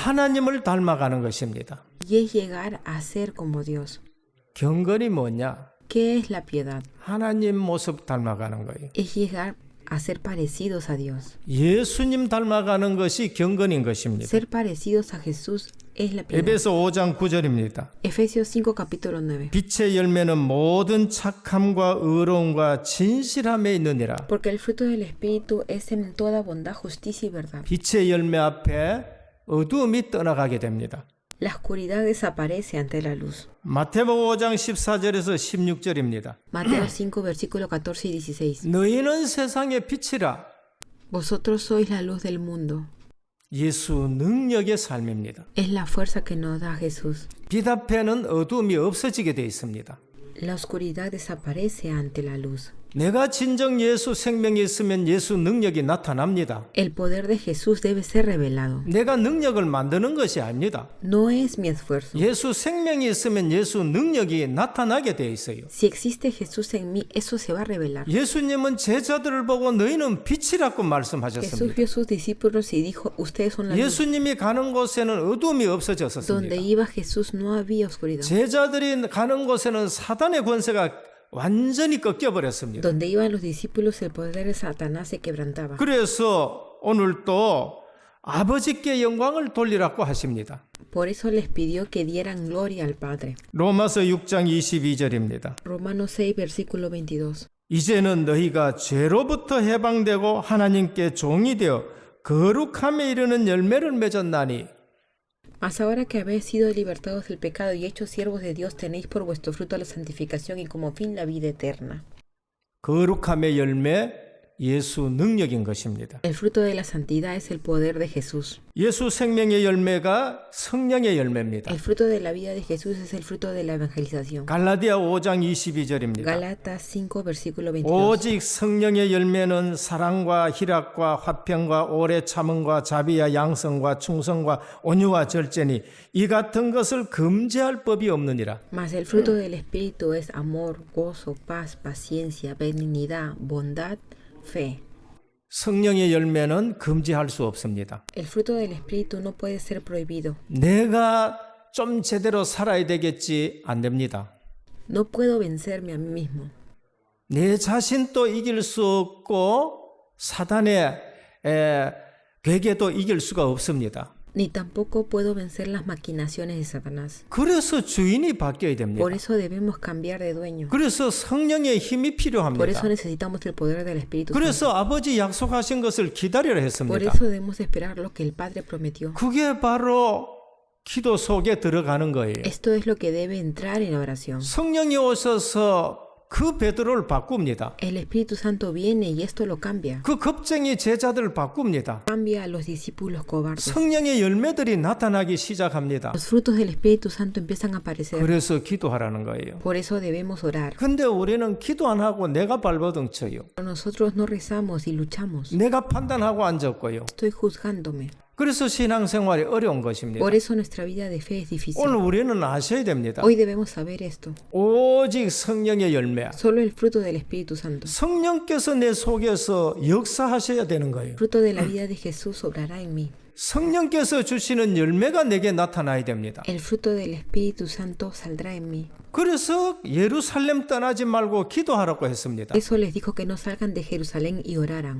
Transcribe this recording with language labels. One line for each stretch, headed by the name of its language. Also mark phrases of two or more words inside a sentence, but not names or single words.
Korean: 하나님을 닮아가는 것입니다.
Spanish: Y es llegar a ser como Dios.
Korean: 경건이 뭐냐?
Spanish: ¿Qué es la piedad?
Korean: 하나님 모습 닮아가는 거예요.
Spanish: Es llegar a ser parecidos a Dios.
Korean: 예수님 닮아가는 것이 경건인 것입니다.
Spanish: Ser parecidos a Jesús es la piedad.
Korean: 에베소 5장 9절입니다.
Spanish: Efesios 5, capítulo 9.
Korean: 빛의 열매는 모든 착함과 의로움과 진실함에 있느니라.
Spanish: Porque el fruto del Espíritu es en toda bondad, justicia y verdad.
Korean: 빛의 열매 앞에 어두움이 떠나가게 됩니다.
Spanish: La oscuridad desaparece ante la luz.
Korean: 마태복음 5장 14절에서 16절입니다.
Spanish: Mateo 5, versículo 14 y 16.
Korean: 너희는 세상의 빛이라.
Spanish: Vosotros sois la luz del mundo.
Korean: 예수 능력의 삶입니다.
Spanish: Es la fuerza que nos da Jesús.
Korean: 빛 앞에는 어두움이 없어지게 되어 있습니다.
Spanish: La oscuridad desaparece ante la luz.
Korean: 내가 진정 예수 생명이 있으면 예수 능력이 나타납니다.
Spanish: El poder de Jesús debe ser revelado.
Korean: 내가 능력을 만드는 것이 아닙니다.
Spanish: No es mi esfuerzo.
Korean: 예수 생명이 있으면 예수 능력이 나타나게 되어 있어요.
Spanish: Si existe Jesús en mí, eso se va a revelar.
Korean: 예수님은 제자들을 보고 너희는 빛이라고
Spanish: Jesús
Korean: 말씀하셨습니다.
Spanish: vio a sus discípulos y dijo, ustedes son la luz.
Korean: 예수님이 가는 곳에는 어둠이
Spanish: Donde
Korean: 없어졌었습니다.
Spanish: iba Jesús no había oscuridad.
Korean: 제자들이 가는 곳에는 사단의 권세가 완전히 꺾여버렸습니다.
Spanish: Donde iban los discípulos, el poder de Satanás se quebrantaba.
Korean: 그래서 오늘 또 아버지께 영광을 돌리라고 하십니다.
Spanish: Por eso les pidió que dieran gloria al Padre.
Korean: 로마서 6장 22절입니다.
Spanish: Romanos 6, versículo 22.
Korean: 이제는 너희가 죄로부터 해방되고 하나님께 종이 되어 거룩함에 이르는 열매를 맺었나니
Spanish: Mas ahora que habéis sido libertados del pecado y hechos siervos de Dios, tenéis por vuestro fruto la santificación y como fin la vida eterna.
Korean: 거룩함의 열매 예수 능력인 것입니다.
Spanish: El fruto de la santidad es el poder de Jesús.
Korean: 예수 생명의 열매가 성령의 열매입니다.
Spanish: El fruto de la vida de Jesús es el fruto de la evangelización.
Korean: 갈라디아 5장 22절입니다.
Spanish: Galatas 5, versículo 22.
Korean: 오직 성령의 열매는 사랑과 희락과 화평과 오래 참음과 자비와 양성과 충성과 온유와 절제니 이 같은 것을 금지할 법이 없느니라.
Spanish: Mas el fruto del Espíritu es amor, gozo, paz, paciencia, benignidad, bondad, fe.
Korean: 성령의 열매는 금지할 수 없습니다.
Spanish: El fruto del Espíritu no puede ser prohibido.
Korean: 내가 좀 제대로 살아야 되겠지 안 됩니다.
Spanish: No puedo vencerme a mí mismo.
Korean: 내 자신도 이길 수 없고 사단의 괴계도 이길 수가 없습니다.
Spanish: Ni tampoco puedo vencer las maquinaciones de Satanás.
Korean: 그래서 주인이 바뀌어야 됩니다.
Spanish: Por eso debemos cambiar de dueño.
Korean: 그래서 성령의 힘이
Spanish: Por
Korean: 필요합니다.
Spanish: eso necesitamos el poder del Espíritu Santo.
Korean: 그래서 아버지 약속하신 것을 기다려야
Spanish: Por
Korean: 했습니다.
Spanish: eso debemos esperar lo que el Padre prometió.
Korean: 그게 바로 기도 속에 들어가는 거예요.
Spanish: Esto es lo que debe entrar en la oración.
Korean: 성령이 오셔서 그 베드로를 바꿉니다.
Spanish: El Espíritu Santo viene y esto lo cambia.
Korean: 그 겁쟁이 제자들을 바꿉니다.
Spanish: Cambia a los discípulos cobardes.
Korean: 성령의 열매들이 나타나기 시작합니다.
Spanish: Los frutos del Espíritu Santo empiezan a aparecer.
Korean: 그래서 기도하라는 거예요.
Spanish: Por eso debemos orar.
Korean: 근데 우리는 기도 안 하고 내가 발버둥 쳐요.
Spanish: Nosotros no rezamos y luchamos.
Korean: 내가 판단하고 앉았고요.
Spanish: Estoy juzgándome.
Korean: 그래서 신앙생활이 어려운 것입니다.
Spanish: Por eso nuestra vida de fe es difícil.
Korean: 오늘 우리는 아셔야 됩니다.
Spanish: Hoy debemos saber esto.
Korean: 오직 성령의 열매.
Spanish: Solo el fruto del Espíritu Santo.
Korean: 성령께서 내 속에서 역사하셔야 되는 거예요.
Spanish: El fruto de la vida de Jesús obrará en mí.
Korean: 성령께서 주시는 열매가 내게 나타나야 됩니다.
Spanish: El fruto del Espíritu Santo saldrá en mí.
Korean: 그래서 예루살렘 떠나지 말고 기도하라고 했습니다.
Spanish: Eso les dijo que no salgan de Jerusalén y oraran.